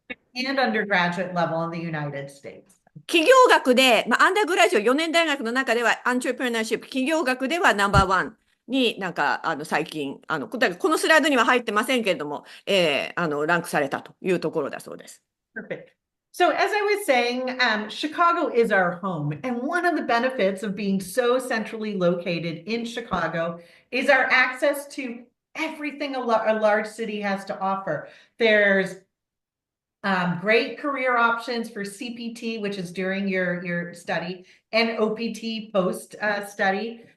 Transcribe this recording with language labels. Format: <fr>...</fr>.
<en>the and undergraduate level in the United States.</en> <ja>企業学で、アンダーグラジュ4年大学の中では、アントレプレナーシップ、企業学ではナンバーワンになんか、最近、このスライドには入ってませんけれども、ランクされたというところだそうです。</ja> <en>Perfect. So as I was saying, Chicago is our home. And one of the benefits of being so centrally located in Chicago is our access to everything a large city has to offer. There's great career options for CPT, which is during your study, and OPT post study.</en>